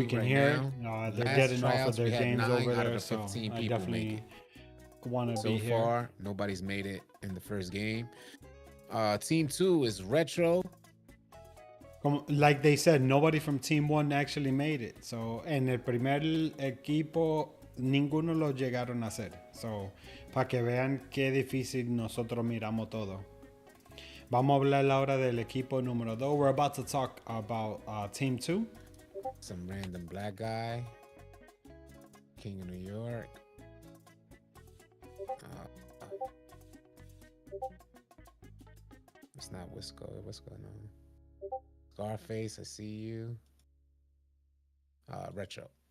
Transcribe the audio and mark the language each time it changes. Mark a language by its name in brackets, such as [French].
[English] We can hear it. They're getting off of their games over there, so I definitely want to be here. So far, nobody's made it in the first game. Team 2 is Retro. Like they said, nobody from Team 1 actually made it. [Spanish] So en el primer equipo ninguno lo llegaron a hacer. So para que vean qué difícil nosotros miramos todo. Vamos a hablar ahora del equipo número 2. [English] We're about to talk about Team 2. Some random black guy. King of New York. It's not Wisco. What's going on? Scarface, I see you. Retro.